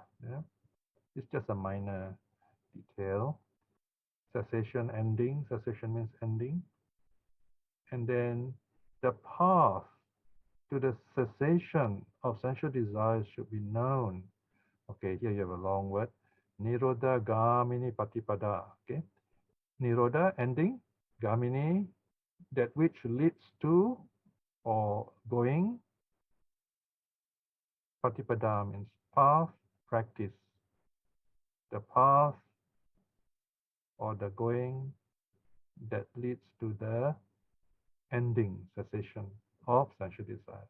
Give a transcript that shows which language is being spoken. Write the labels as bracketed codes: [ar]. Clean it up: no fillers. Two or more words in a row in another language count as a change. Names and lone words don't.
[en] Yeah? It's just a minor detail. Cessation, ending. Cessation means ending. And then the path to the cessation of sensual desires should be known. Okay, here you have a long word. [pi] Nirodha gamini patipada. [en] Okay. Nirodha, ending. Gamini, that which leads to or going. Patipada means path, practice. The path or the going that leads to the ending, cessation of sensual desires.